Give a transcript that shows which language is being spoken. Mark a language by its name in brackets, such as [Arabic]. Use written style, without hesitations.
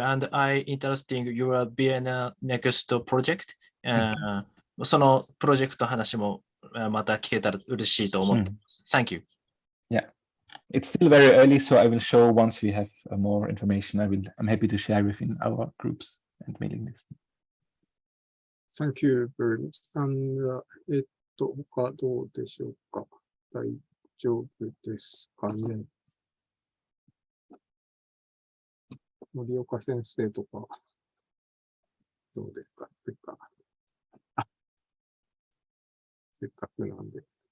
[English] And I interesting your Vienna next project. [Japanese] そのプロジェクト話もまた聞けたら嬉しいと思ってます。 [English] Thank you. Yeah, it's still very early, so I will show once we have more information. I'm happy to share within our groups and mailing list. Thank you very much. [Japanese] And 他どうでしょうか。大丈夫ですかね。森岡先生とか、どうですかっていうか、せっかくなんで。